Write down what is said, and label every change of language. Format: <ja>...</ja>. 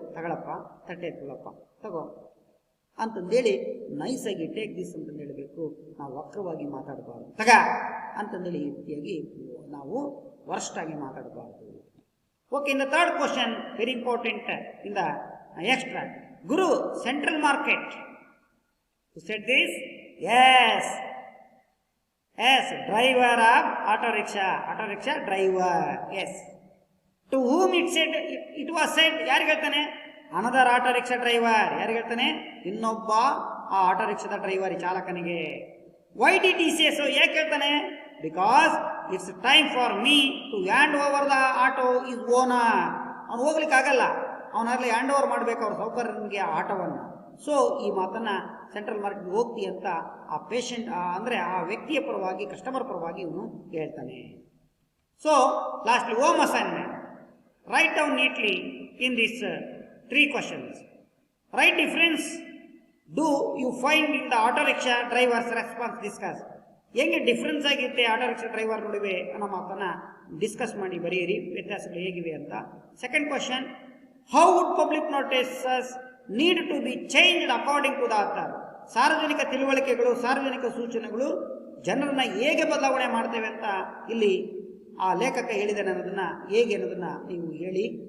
<kn>ತಗೊಳಪ್ಪ, ತಟ್ಟೆ ಎತ್ಕೊಳ್ಳಪ್ಪ, ತಗೋ ಅಂತಂದೇಳಿ ನೈಸಾಗಿ</kn> <en>take this</en> <kn>ಅಂತಂದು ಹೇಳಬೇಕು. ನಾವು ವಕ್ರವಾಗಿ ಮಾತಾಡಬಾರ್ದು. ತಗ ಅಂತಂದೇಳಿ ಈ ರೀತಿಯಾಗಿ ನಾವು ವರ್ಸ್ಟಾಗಿ ಮಾತಾಡಬಾರ್ದು.</kn> <en>Okay, in the third question, very important in the extract, Guru central market who said this? Yes, driver of auto rickshaw driver. Yes, to whom it was said,</en> <kn>ಯಾರಿಗೆ ಹೇಳ್ತಾನೆ?</kn> <en>Another auto rickshaw driver.</en> <kn>ಯಾರಿಗೆ ಹೇಳ್ತಾನೆ? ಇನ್ನೊಬ್ಬ ಆ auto ರಿಕ್ಷಾದ driver, ಚಾಲಕನಿಗೆ.</kn> <en>Why did he say so?</en> <kn>ಯಾಕೆ ಹೇಳ್ತಾನೆ?</kn> <en>Because it's time for me to hand over the auto is owner.</en> <kn>ಅವ್ನು ಹೋಗ್ಲಿಕ್ಕೆ ಆಗಲ್ಲ, ಅವನಾಗಲಿ ಹ್ಯಾಂಡ್ ಓವರ್ ಮಾಡಬೇಕು ಅವ್ರ ಸೌಕರ್ಯನಿಗೆ ಆ ಆಟೋವನ್ನು. ಸೊ ಈ ಮಾತನ್ನ ಸೆಂಟ್ರಲ್ ಮಾರ್ಕೆಟ್ಗೆ ಹೋಗ್ತಿ ಅಂತ ಆ ಪೇಷಂಟ್ ಅಂದರೆ ಆ ವ್ಯಕ್ತಿಯ ಪರವಾಗಿ, ಕಸ್ಟಮರ್ ಪರವಾಗಿ ಇವನು ಹೇಳ್ತಾನೆ.</kn> <en>So lastly home assignment. Write down neatly in this 3 questions. Write difference do you find in the auto rickshaw driver's response. Discuss.</en> <kn>ಹೆಂಗೆ ಡಿಫ್ರೆನ್ಸ್ ಆಗಿರುತ್ತೆ ಆಟೋ ರಿಕ್ಷಾ ಡ್ರೈವರ್ ನಡುವೆ ಅನ್ನೋ ಮಾತನ್ನ ಡಿಸ್ಕಸ್ ಮಾಡಿ ಬರೆಯಿರಿ, ವ್ಯತ್ಯಾಸಗಳು ಹೇಗಿವೆ ಅಂತ.</kn> <en>Second question, how would public notices need to be changed according to the author.</en> <kn>ಸಾರ್ವಜನಿಕ ತಿಳುವಳಿಕೆಗಳು, ಸಾರ್ವಜನಿಕ ಸೂಚನೆಗಳು ಜನರನ್ನ ಹೇಗೆ ಬದಲಾವಣೆ ಮಾಡ್ತೇವೆ ಅಂತ ಇಲ್ಲಿ ಆ ಲೇಖಕ ಹೇಳಿದಾನೆ ಅನ್ನೋದನ್ನ ಹೇಗೆ ಅನ್ನೋದನ್ನ ನೀವು ಹೇಳಿ.</kn>